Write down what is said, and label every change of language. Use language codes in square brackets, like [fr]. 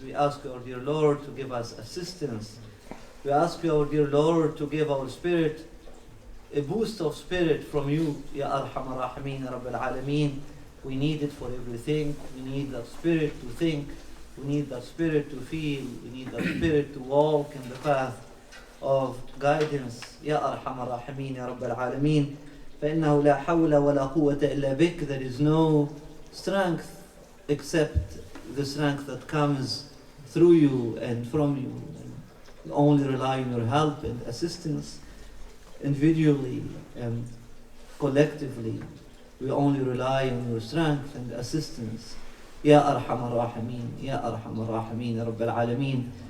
[en] We ask our dear Lord to give us assistance. We ask our dear Lord to give our spirit a boost of spirit from you, [ar] Ya Arhamar Rahimin, Ya Rabbil Alameen. [en] We need it for everything. We need that spirit to think. We need that spirit to feel. We need that spirit to walk in the path of guidance. [ar] Ya Arhamar Rahimin, Ya Rabbil Alameen. فإنه لا حول ولا قوة إلا بك. [en] There is no strength except the strength that comes through you and from you. We only rely on your help and assistance individually and collectively. We only rely on your strength and assistance. [ar] Ya Arhamar Rahimin, Ya Arhamar Rahimin, Ya Rabbil Alameen.